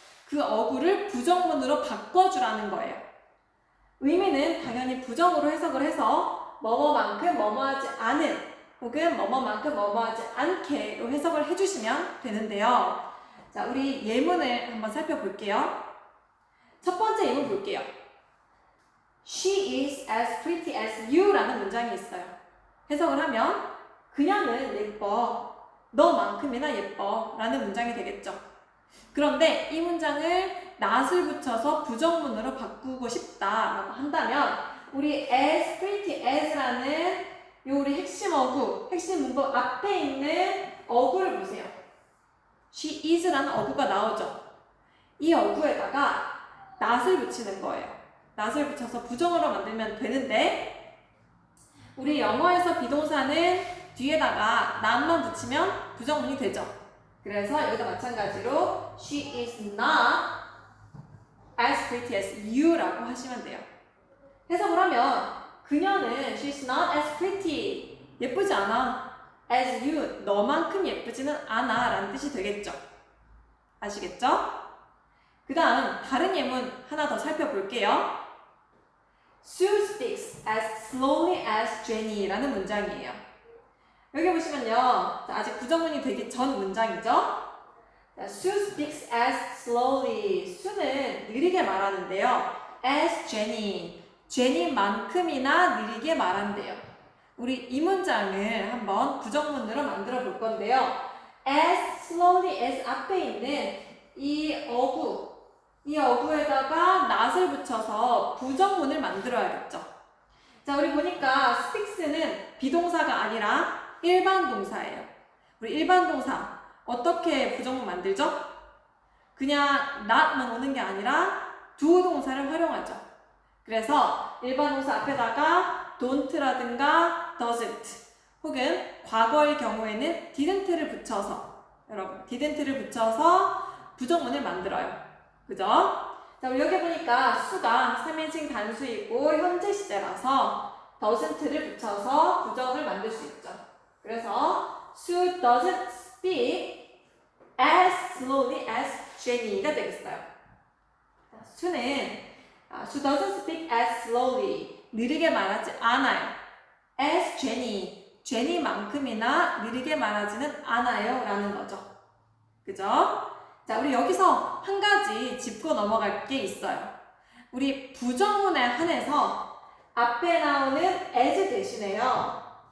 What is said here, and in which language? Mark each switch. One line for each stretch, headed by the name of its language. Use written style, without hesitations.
Korean: 그 어구를 부정문으로 바꿔주라는 거예요. 의미는 당연히 부정으로 해석을 해서 뭐뭐만큼 뭐뭐하지 않은 혹은 뭐뭐만큼 뭐뭐하지 않게로 해석을 해주시면 되는데요. 자, 우리 예문을 한번 살펴볼게요. 첫 번째 예문 볼게요.
English: She is as pretty as you
Korean: 라는 문장이 있어요. 해석을 하면 그녀는 예뻐, 너만큼이나 예뻐 라는 문장이 되겠죠. 그런데 이 문장을 not을 붙여서 부정문으로 바꾸고 싶다라고 한다면 우리 as pretty as라는 요 우리 핵심 어구, 핵심 문법 앞에 있는 어구를 보세요. She is라는 어구가 나오죠. 이 어구에다가 not을 붙이는 거예요. not을 붙여서 부정어로 만들면 되는데 우리 영어에서 비동사는 뒤에다가 not만 붙이면 부정문이 되죠. 그래서 여기도 마찬가지로
English: She is not as pretty as you
Korean: 라고 하시면 돼요. 해석을 하면 그녀는
English: She's not as pretty
Korean: 예쁘지 않아
English: as you
Korean: 너만큼 예쁘지는 않아 라는 뜻이 되겠죠. 아시겠죠? 그 다음 다른 예문 하나 더 살펴볼게요.
English: Sue speaks as slowly as Jenny
Korean: 라는 문장이에요. 여기 보시면요. 자, 아직 부정문이 되기 전 문장이죠.
English: 자, Sue speaks as slowly.
Korean: 수는 느리게 말하는데요.
English: as Jenny.
Korean: Jenny만큼이나 느리게 말한대요. 우리 이 문장을 한번 부정문으로 만들어 볼 건데요. as slowly as 앞에 있는 이 어구에다가 not을 붙여서 부정문을 만들어야겠죠. 자, 우리 보니까 speaks는 비동사가 아니라 일반 동사예요. 우리 일반 동사 어떻게 부정문 만들죠? 그냥 not만 오는 게 아니라 두 동사를 활용하죠. 그래서 일반 동사 앞에다가 don't라든가 doesn't 혹은 과거의 경우에는 didn't를 붙여서 여러분 didn't를 붙여서 부정문을 만들어요. 그죠? 자, 우리 여기 보니까 수가 3인칭 단수이고 현재 시제라서 doesn't를 붙여서 부정을 만들 수 있죠. 그래서
English: Sue doesn't speak as slowly as Jenny
Korean: 가 되겠어요.
English: Sue doesn't speak as slowly
Korean: 느리게 말하지 않아요.
English: as Jenny
Korean: Jenny만큼이나 느리게 말하지는 않아요 라는 거죠. 그죠? 자, 우리 여기서 한 가지 짚고 넘어갈 게 있어요. 우리 부정문에 한해서 앞에 나오는 as 대신에요.